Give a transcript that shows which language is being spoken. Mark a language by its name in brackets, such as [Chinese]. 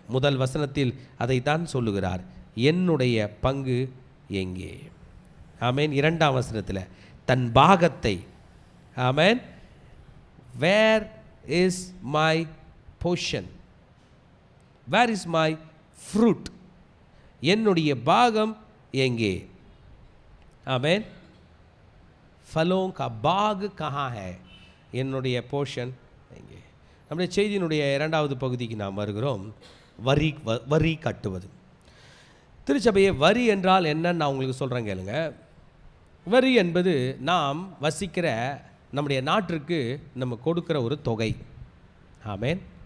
[Tamil] முதல் வசனத்தில் அதைத்தான் சொல்லுகிறார், என்னுடைய பங்கு எங்கே? ஆமேன். இரண்டாம் வசனத்தில் தன் பாகத்தை, ஆமேன், [English] where is my portion, where is my fruit, [Tamil] என்னுடைய பாகம் எங்கே? ஆமென். [Hindi] ஃபலோं का बाग कहाँ है? [Tamil] என்னுடைய போர்ஷன் எங்கே? நம்முடைய செய்தியினுடைய இரண்டாவது பகுதிக்கு நாம் வருகிறோம். வரி கட்டுவது. திருச்சபையை வரி என்றால் என்னன்னு நான் உங்களுக்கு சொல்கிறேன் கேளுங்க. வரி என்பது நாம் வசிக்கிற நம்முடைய நாட்டிற்கு நம்ம கொடுக்குற ஒரு தொகை. ஆமென்.